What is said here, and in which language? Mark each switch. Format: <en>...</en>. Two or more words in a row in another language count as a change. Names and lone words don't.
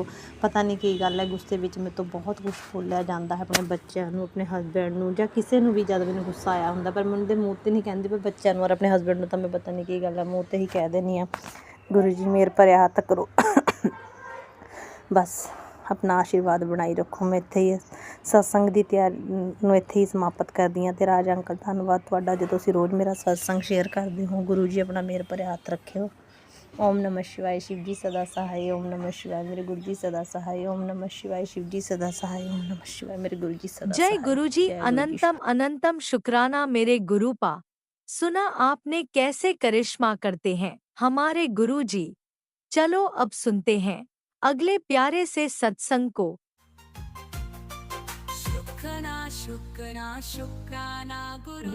<pa>ਪਤਾ ਨਹੀਂ ਕੀ ਗੱਲ ਹੈ, ਗੁੱਸੇ ਵਿੱਚ ਮੇਰੇ ਤੋਂ ਬਹੁਤ ਕੁਛ ਬੋਲਿਆ ਜਾਂਦਾ ਹੈ, ਆਪਣੇ ਬੱਚਿਆਂ ਨੂੰ, ਆਪਣੇ ਹਸਬੈਂਡ ਨੂੰ ਜਾਂ ਕਿਸੇ ਨੂੰ ਵੀ ਜਦ ਮੈਨੂੰ ਗੁੱਸਾ ਆਇਆ ਹੁੰਦਾ, ਪਰ ਮੈਂ ਉਹਦੇ ਮੂੰਹ 'ਤੇ ਨਹੀਂ ਕਹਿੰਦੀ, ਪਰ ਬੱਚਿਆਂ ਨੂੰ ਔਰ ਆਪਣੇ ਹਸਬੈਂਡ ਨੂੰ ਤਾਂ ਮੈਂ ਪਤਾ ਨਹੀਂ ਕੀ ਗੱਲ ਹੈ ਮੂੰਹ 'ਤੇ ਹੀ ਕਹਿ ਦਿੰਦੀ ਹਾਂ। ਗੁਰੂ ਜੀ ਮਿਹਰ ਭਰਿਆ ਹੱਥ ਕਰੋ, ਬਸ ਆਪਣਾ ਆਸ਼ੀਰਵਾਦ ਬਣਾਈ ਰੱਖੋ। ਮੈਂ ਇੱਥੇ ਹੀ ਸਤਸੰਗ ਦੀ ਤਿਆਰੀ ਨੂੰ ਇੱਥੇ ਹੀ ਸਮਾਪਤ ਕਰਦੀ ਹਾਂ। ਅਤੇ ਰਾਜ ਅੰਕਲ ਧੰਨਵਾਦ ਤੁਹਾਡਾ ਜੋ ਤੁਸੀਂ ਰੋਜ਼ ਮੇਰਾ ਸਤਸੰਗ ਸ਼ੇਅਰ ਕਰਦੇ ਹੋ। ਗੁਰੂ ਜੀ ਆਪਣਾ ਮਿਹਰ ਭਰਿਆ ਹੱਥ ਰੱਖਿਓ।</pa> <hi>ओम नमः शिवाय, शिव जी सदा सहाय। ओम नमः शिवाय, मेरे गुरु जी सदा सहाय। ओम नमः शिवाय, शिव जी सदा सहाय। ओम नमः शिवाय, मेरे गुरु जी सदा जय सहाय। गुरुजी, जय गुरु जी। अनंतम अनंतम शुक्राना मेरे गुरुपा। सुना आपने कैसे करिश्मा करते हैं हमारे गुरुजी। चलो अब सुनते हैं अगले प्यारे से सत्संग को। शुक्राना शुक्राना शुक्राना गुरु</hi>